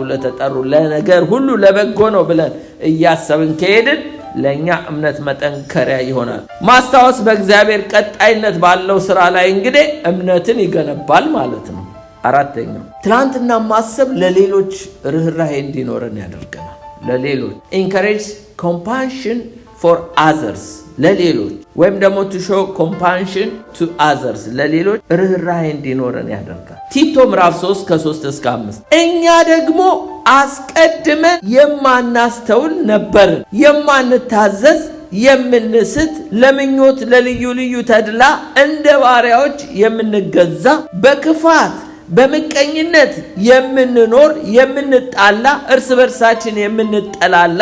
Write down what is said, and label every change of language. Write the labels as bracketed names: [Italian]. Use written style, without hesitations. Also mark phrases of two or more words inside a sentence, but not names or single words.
[Amharic] ለተጠሩ ለነገር ሁሉ ለበጎ ነው ብለን እያሰብን ከሄድን ለኛ እምነት መጠንከሪያ ይሆናል። ማስታወስ በእግዚአብሔር ቀጣይነት ባለው ስራ ላይ እንግዲህ እምነትን ይገነባል ማለት ነው። አራተኛው ትላንትና ማሰብ ለሌሎች ርህራሄ እንዲኖረን ያደርገናል። ለሌሎች [English] encourage compassion for others [Amharic] ለሌሎች ወይም ደግሞ [English] to show compassion to others [Amharic] ለሌሎች ርህራሄ እንዲኖረን ያደርጋል። ቲቶ ምዕራፍ 3:3-5 እኛ ደግሞ አስቀድመን የማናስተውል ነበርን፣ የማንታዘዝ፣ የምንስት፣ ለምኞት ለልዩ ልዩ ተድላ እንደ ባሪያዎች የምንገዛ፣ በክፋት በምቀኝነት የምንኖር፣ የምንጣላ፣ እርስ በርሳችን የምንጠላላ